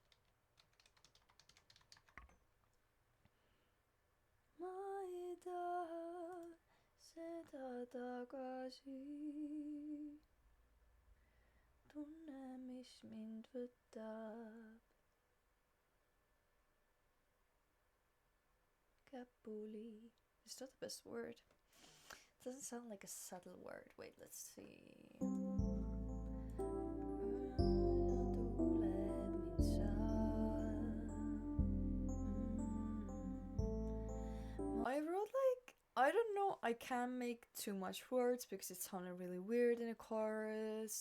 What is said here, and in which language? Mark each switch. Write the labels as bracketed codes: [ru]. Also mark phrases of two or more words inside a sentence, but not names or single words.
[et] Ma ei taha seda tagasi. Tunne, mis mind võtab käpuli. [en] It's not the best word. It doesn't sound like a subtle word. Wait, let's see. I wrote like, I don't know, I can't make too much words because it sounded really weird in a chorus.